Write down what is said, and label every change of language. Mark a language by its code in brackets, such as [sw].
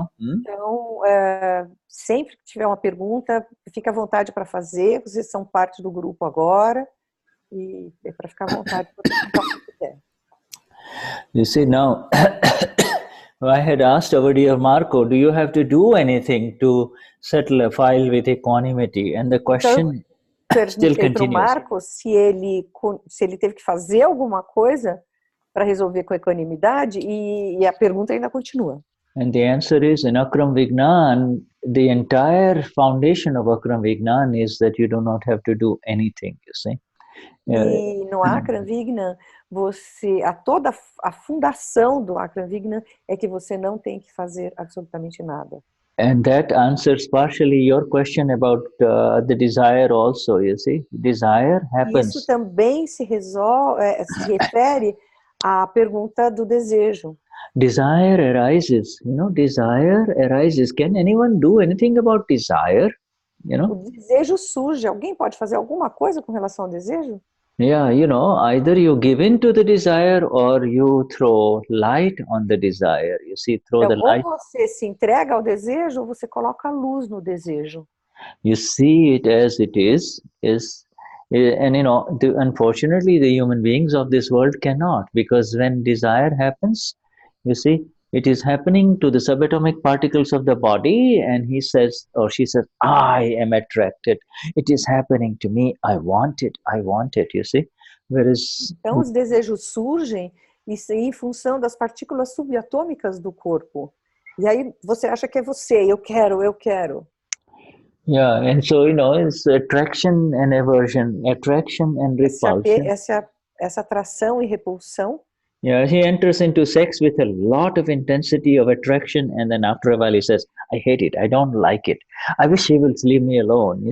[pt] Então, sempre que tiver uma pergunta, fica à vontade para fazer. Vocês são parte do grupo agora e é para ficar à vontade para perguntar o que quiser. [en] You see, now, I had asked our dear Marco, do you have to do anything to settle a file with equanimity? And the question still continues. [pt] Marco se ele teve que fazer alguma coisa para resolver com equanimidade e a pergunta ainda continua. [en] And the answer is, in Akram Vignan, the entire foundation of Akram Vignan is that you do not have to do anything, you see. [pt] E no Akram Vignan, toda a fundação do Akram Vignan é que você não tem que fazer absolutamente nada. [en] And that answers partially your question about the desire also, you see. Desire happens. [pt] Isso também se refere à pergunta do desejo. [en] Desire arises, desire arises. Can anyone do anything about desire? [pt] O desejo surge. Alguém pode fazer alguma coisa com relação ao desejo? [en] Yeah, either you give in to the desire or you throw light on the desire. You see, the light. [pt] Ou você se entrega ao desejo ou você coloca a luz no desejo. [en] You see it as it is, and unfortunately the human beings of this world cannot, because when desire happens, you see, it is happening to the subatomic particles of the body, and he says or she says, I am attracted. It is happening to me. I want it, you see. Whereas, [pt] então, os desejos surgem em função das partículas subatômicas do corpo. E aí você acha que é você, eu quero. [en] Yeah, and so, it's attraction and aversion, attraction and repulsion. [pt] Essa atração e repulsão. [en] Yeah, he enters into sex with a lot of intensity of attraction, and then after a while he says, I hate it, I don't like it, I wish he will leave me alone.